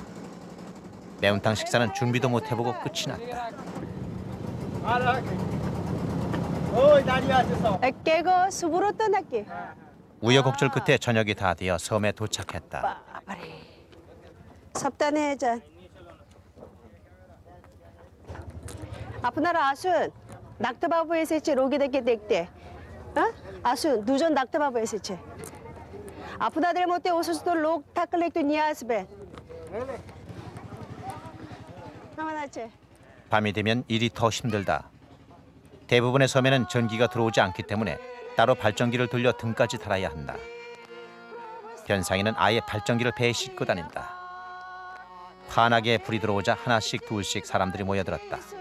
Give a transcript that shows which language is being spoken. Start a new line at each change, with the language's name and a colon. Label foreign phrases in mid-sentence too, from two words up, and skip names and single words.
Korean: 매운탕 식사는 준비도 못 해보고 끝이 났다. 깨고 숲으로 떠날게. 우여곡절 끝에 저녁이 다 되어 섬에 도착했다. 섭단해자.
Bangla: আপনারা আসুন ডাক্তারবাবু এসেছে রোগীদেরকে দেখতে হ্যাঁ আসুন দুজন ডাক্তারবাবু এসেছে আপনাদের মধ্যে অসুস্থ লোক থাকলে একটু নিয়ে আসবেন কেমন আছে
Korean: 밤이 되면 일이 더 힘들다. 대부분의 섬에는 전기가 들어오지 않기 때문에 따로 발전기를 돌려 등까지 달아야 한다. 변상이는 아예 발전기를 배에 싣고 다닌다. 환하게 불이 들어오자 하나씩 둘씩 사람들이 모여들었다.